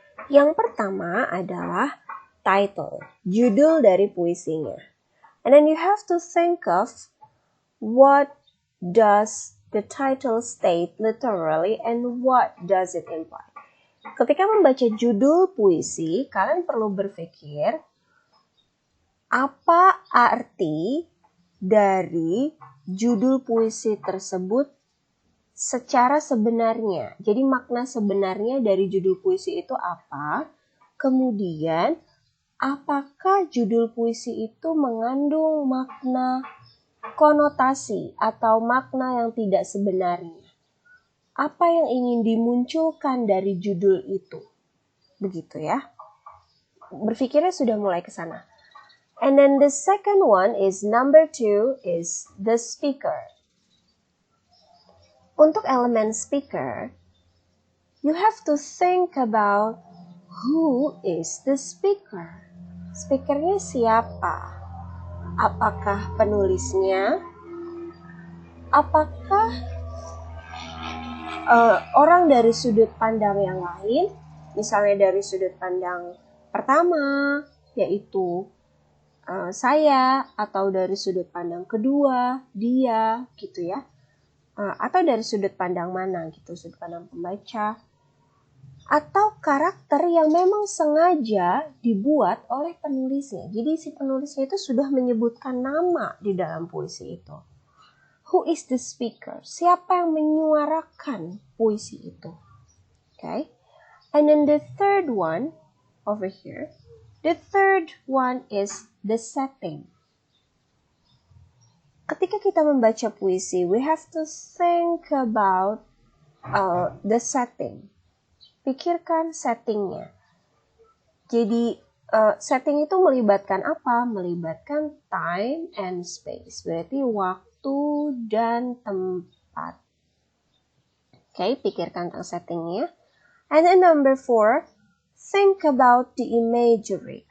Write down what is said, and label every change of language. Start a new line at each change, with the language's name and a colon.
Indonesian: Yang pertama adalah title, judul dari puisinya.
English: And then you have to think of what does the title state literally and what does it imply.
Indonesian: Ketika membaca judul puisi, kalian perlu berpikir apa arti dari judul puisi tersebut secara sebenarnya. Jadi makna sebenarnya dari judul puisi itu apa? Kemudian, apakah judul puisi itu mengandung makna konotasi atau makna yang tidak sebenarnya? Apa yang ingin dimunculkan dari judul itu? Begitu ya. Berpikirnya sudah mulai ke sana.
English: And then the second one is number 2 is the speaker.
Indonesian: Untuk elemen
English: speaker, you have to think about who is the speaker.
Indonesian: Speakernya siapa? Apakah penulisnya? Apakah orang dari sudut pandang yang lain? Misalnya dari sudut pandang pertama, yaitu saya, atau dari sudut pandang kedua, dia, gitu ya. Atau dari sudut pandang mana gitu, sudut pandang pembaca. Atau karakter yang memang sengaja dibuat oleh penulisnya. Jadi si penulisnya itu sudah menyebutkan nama di dalam puisi itu.
English: Who is the speaker?
Indonesian: Siapa yang menyuarakan puisi itu?
English: Okay. And then the third one, over here, the third one is the setting.
Indonesian: Ketika kita membaca puisi,
English: we have to think about the setting.
Indonesian: Pikirkan settingnya. Jadi, setting itu melibatkan apa? Melibatkan
English: time and space.
Indonesian: Berarti waktu dan tempat. Oke, pikirkan tentang settingnya.
English: And then number 4, think about the imagery.